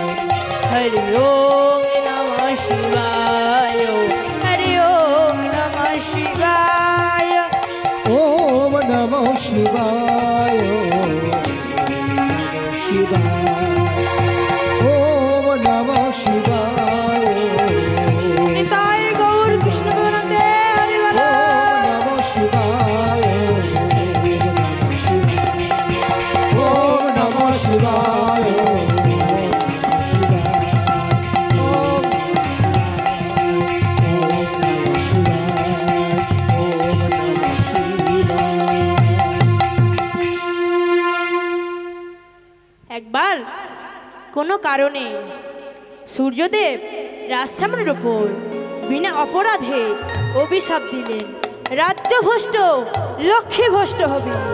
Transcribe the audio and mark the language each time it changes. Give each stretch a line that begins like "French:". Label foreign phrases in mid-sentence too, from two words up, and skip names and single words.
Sanskrit: হরি ওম নমঃ শিবায়, হরি ওম নমঃ শিবায়। ওম নমঃ শিবায়, নমঃ শিবায়। ওম নমঃ শিবায়।
Bangla: নিতাই গৌর কৃষ্ণ প্রেমানন্দে হরি বল।
Sanskrit: ওম নমঃ শিবায়, ওম নমঃ শিবায়,
Bangla: একবার কোনো কারণে সূর্যদেব রাজশ্রাবণের ওপর বিনা অপরাধে অভিশাপ দিলেন, রাজ্য ভ্রষ্ট, লক্ষ্মী ভ্রষ্ট হবে।